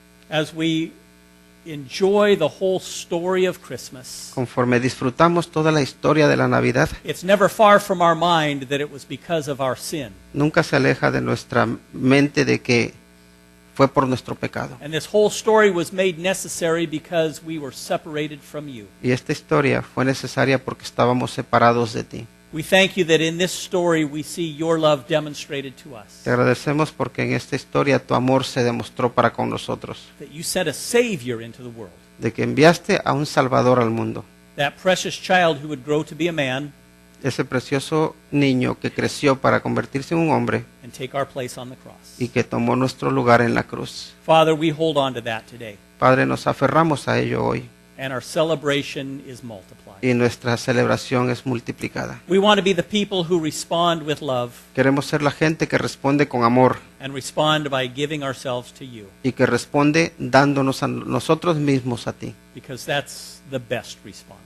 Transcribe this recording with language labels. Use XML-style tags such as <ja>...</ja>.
<en>As we enjoy the whole story of Christmas,</en> <es>conforme disfrutamos toda la historia de la Navidad,</es> <en>it's never far from our mind that it was because of our sin.</en> <es>nunca se aleja de nuestra mente de que fue por nuestro pecado.</es> <en>And this whole story was made necessary because we were separated from you.</en> <es>Y esta historia fue necesaria porque estábamos separados de ti.</es> <en>We thank you that in this story we see your love demonstrated to us.</en> <es>Te agradecemos porque en esta historia tu amor se demostró para con nosotros,</es> <en>That you sent a Savior into the world.</en> <es>de que enviaste a un Salvador al mundo,</es> <en>That precious child who would grow to be a man</en> <es>ese precioso niño que creció para convertirse en un hombre</es> <en>and take our place on the cross.</en> <es>y que tomó nuestro lugar en la cruz.</es> <en>Father, we hold on to that today.</en> <es>Padre, nos aferramos a ello hoy</es> <en>And our celebration is multiplied.</en> <es>y nuestra celebración es multiplicada.</es> <en>We want to be the people who respond with love</en> <es>Queremos ser la gente que responde con amor</es> <en>and respond by giving ourselves to you,</en> <es>y que responde dándonos a nosotros mismos a ti,</es> <en>because that's the best response.</en>